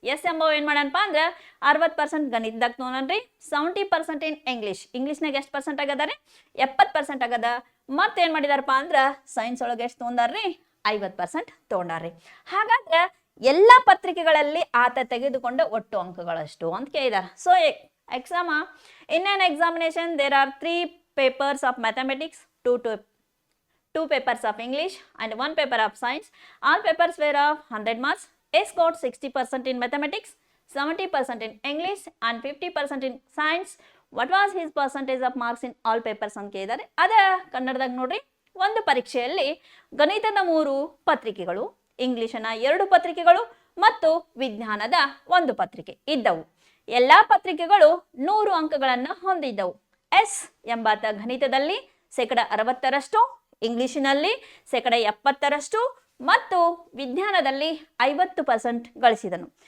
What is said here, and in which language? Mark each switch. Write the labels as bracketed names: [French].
[Kannada] S ಎಂಬ ಏನು ಮಾಡಣಪ್ಪ ಅಂದ್ರೆ 60% ಗಣಿತದಾಗ ತೊಗೊಂಡ್ರಿ, 70% ಇನ್ ಇಂಗ್ಲೀಷ್ನಾಗ ಎಷ್ಟು ಪರ್ಸೆಂಟ್ ಆಗದ ರೀ? 70% ಆಗದ. ಮತ್ತೇನು ಮಾಡಿದಾರಪ್ಪ ಅಂದ್ರೆ ಸೈನ್ಸ್ ಒಳಗೆ ಎಷ್ಟು ತೊಗೊಂಡಾರ್ರಿ? 50% ತೊಗೊಂಡಾರ್ರಿ. ಹಾಗಾದ್ರೆ ಎಲ್ಲ ಪತ್ರಿಕೆಗಳಲ್ಲಿ ಆತ ತೆಗೆದುಕೊಂಡ ಒಟ್ಟು ಅಂಕಗಳಷ್ಟು ಅಂತ ಕೇಳಿದಾರೆ. [English] So exam in an examination there are 3 papers of mathematics, 2 papers of English and 1 paper of science. All papers were of 100 marks. S got 60% in mathematics, 70% in English and 50% in science. What was his percentage of marks in all papers [Kannada] ಅಂತ ಕೇಳಿದ್ದಾರೆ. ಅದ ಕನ್ನಡದಾಗ ನೋಡ್ರಿ, ಒಂದು ಪರೀಕ್ಷೆಯಲ್ಲಿ ಗಣಿತದ 3 ಪತ್ರಿಕೆಗಳು, ಇಂಗ್ಲಿಷನ 2 ಪತ್ರಿಕೆಗಳು ಮತ್ತು ವಿಜ್ಞಾನದ 1 ಪತ್ರಿಕೆ ಇದ್ದವು. ಎಲ್ಲಾ ಪತ್ರಿಕೆಗಳು 100 ಅಂಕಗಳನ್ನು ಹೊಂದಿದ್ದವು. ಎಸ್ ಎಂಬಾತ ಗಣಿತದಲ್ಲಿ 60%, ಇಂಗ್ಲಿಷಿನಲ್ಲಿ 70% ಮತ್ತು ವಿಜ್ಞಾನದಲ್ಲಿ 50% ಗಳಿಸಿದನು.